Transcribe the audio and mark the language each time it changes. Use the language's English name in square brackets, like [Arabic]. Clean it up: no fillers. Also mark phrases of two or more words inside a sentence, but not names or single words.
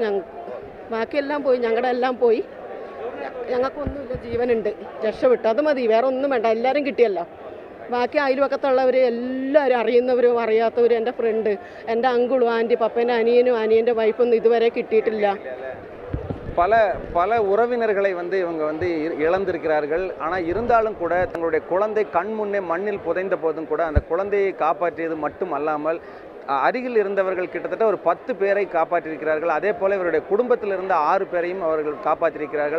[Malayalam] ബാക്കിയെല്ലാം പോയി. ഞങ്ങളുടെ എല്ലാം പോയി. ഞങ്ങൾക്കൊന്നുമില്ല, ജീവനുണ്ട്, രക്ഷപ്പെട്ടു. അത് മതി, വേറെ ഒന്നും വേണ്ട. എല്ലാവരും കിട്ടിയല്ലോ. ബാക്കി അയൽവക്കത്തുള്ളവർ എല്ലാവരും അറിയുന്നവരും അറിയാത്തവരും എൻ്റെ ഫ്രണ്ട്, എൻ്റെ അങ്കിളും ആൻറ്റി, പപ്പേൻ്റെ അനിയനും അനിയൻ്റെ വൈഫൊന്നും ഇതുവരെ കിട്ടിയിട്ടില്ല. [Tamil] பல உறவினர்களை இவங்க இழந்திருக்கிறார்கள். ஆனால் இருந்தாலும் கூட தங்களுடைய குழந்தை கண் முன்னே மண்ணில் புதைந்த போதும் கூட அந்த குழந்தையை காப்பாற்றியது மட்டும் அல்லாமல் அருகில் இருந்தவர்கள் கிட்டத்தட்ட ஒரு 10 பேரை காப்பாற்றியிருக்கிறார்கள். அதே போல் இவருடைய குடும்பத்தில் இருந்த 6 பேரையும் அவர்கள் காப்பாற்றியிருக்கிறார்கள்.